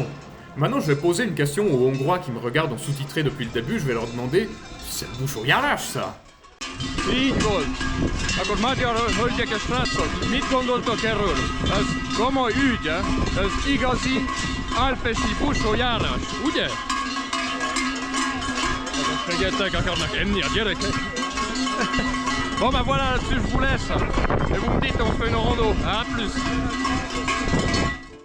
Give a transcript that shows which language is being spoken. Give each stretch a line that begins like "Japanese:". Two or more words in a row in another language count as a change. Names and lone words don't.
French: Maintenant, je vais poser une question aux Hongrois qui me regardent en sous-titré depuis le début, je vais leur demander « C'est le bouchon János, ça ?»
Hungarian: Így volt. Akkor magyar hölgyek és srácok, mit gondoltok erről? Ez komoly ügy, ez igazi alpesi Busó János, ugye? Figyeljetek, akarnak enni a gyerekek?
French: Bon ben voilà, là-dessus je vous laisse. Et vous me dites, on fait une rando. À plus.